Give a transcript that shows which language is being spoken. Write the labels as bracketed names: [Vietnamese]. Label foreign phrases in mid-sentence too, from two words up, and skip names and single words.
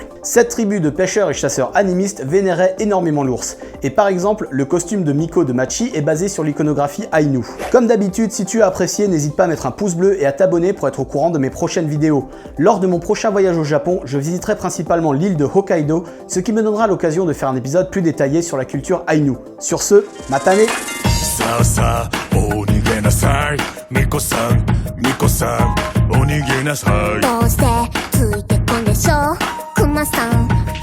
[French] Cette tribu de pêcheurs et chasseurs animistes vénérait énormément l'ours, et par exemple, le costume de Miko de Machi est basé sur l'iconographie Ainu. Comme d'habitude, si tu as apprécié, n'hésite pas à mettre un pouce bleu et à t'abonner pour être au courant de mes prochaines vidéos. Lors de mon prochain voyage au Japon, je visiterai principalement l'île de Hokkaido, ce qui me donnera l'occasion de faire un épisode plus détaillé sur la culture Ainu. Sur ce, matane! [Japanese] なさいミコさんお逃げなさいどうしてついてこんでしょうクマさん